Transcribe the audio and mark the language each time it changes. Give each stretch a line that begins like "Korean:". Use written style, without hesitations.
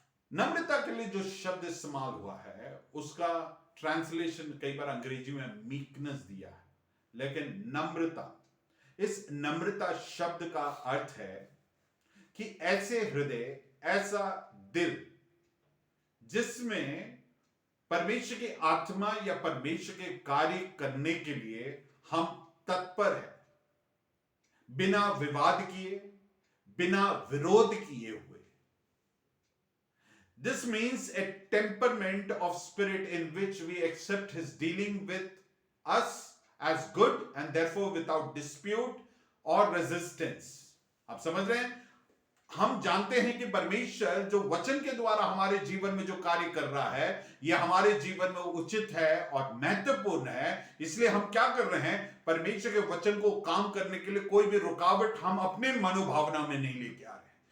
Hindi: नम्रता के लिए जो शब्द इस्तेमाल हुआ है उसका ट्रांसलेशन कई बार अंग्रेजी में मीकनेस दिया है, लेकिन नम्रता, इस नम्रता शब्द का अर्थ है कि ऐसे हृदय, ऐसा दिल जिसमें परमेश्वर की आत्मा या परमेश्वर के कार्य करने के लिए हम तत्पर हैं, बिना विवाद किए, बिना विरोध किए हुए।
English: This means a temperament of spirit in which we accept his dealing with us as good and therefore without dispute or resistance.
Hindi: आप समझ रहे हैं? हम जानते हैं कि परमेश्वर जो वचन के द्वारा हमारे जीवन में जो कार्य कर रहा है, यह हमारे जीवन में उचित है और महत्वपूर्ण है। इसलिए हम क्या कर रहे हैं, परमेश्वर के वचन को काम करने के लिए कोई भी रुकावट हम अपने मनोभावना में नहीं लेके आ रहे हैं।